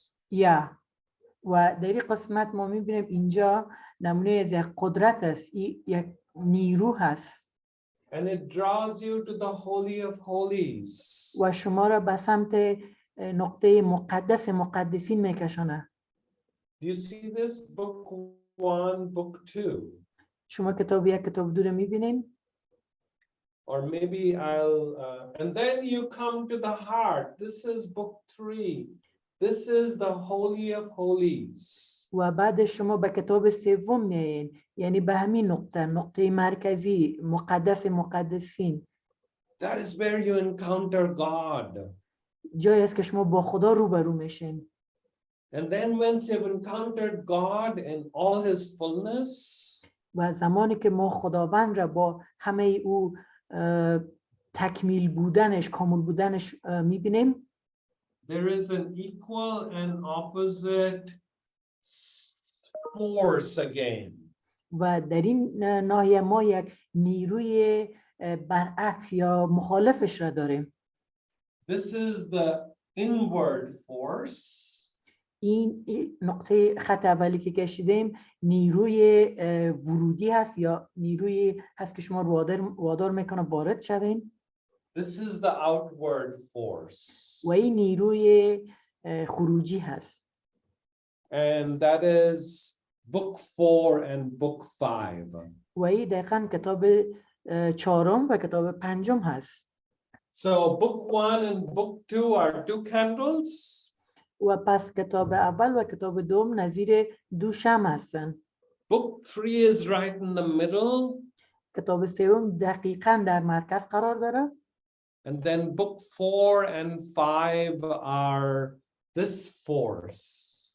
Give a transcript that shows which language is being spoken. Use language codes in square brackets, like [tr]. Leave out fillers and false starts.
[fa] یا و در این قسمت ما میبینیم اینجا نمونه از یک قدرت است، یک نیرو هست. [en] And it draws you to the holy of holies. [fa] و شما را به سمت نقطه مقدس مقدسین میکشونه. [en] Do you see this? Book 1, book 2. [fa] شما کتاب یک، کتاب دو رو میبینین. [en] Or maybe I'll, and then you come to the heart. This is book 3. This is the holy of holies. [fa] و بعد شما به کتاب سوم میایین، یعنی به همین نقطه مرکزی، مقدس مقدسین. [en] That is where you encounter God. [fa] جایی است که شما با خدا روبرو میشین. [en] And then once you've encountered God in all his fullness, [fa] و زمانی که ما خداوند را با همه او تکمیل بودنش، کامل بودنش میبینیم. [en] There is an equal and opposite force again. [fa] و در این ناحیه ما یک نیروی برعکس یا مخالفش را داریم. [en] This is the inward force. [fa] این نقطه خط اولی که کشیدیم نیروی ورودی هست یا نیروی هست که شما وادار میکنه وارد شوین. [en] This is the outward force. [fa] و این نیروی خروجی هست. [en] And that is book 4 and book 5. [fa] و این دقیقاً کتاب چهارم و کتاب پنجم هست. [en] So book 1 and book 2 are 2 candles. [fa] و پس کتاب اول و کتاب دوم نظیر دو شمع هستن. [en] Book 3 is right in the middle. [fa] کتاب سوم دقیقاً در مرکز قرار داره. [en] And then book 4 and 5 are this force.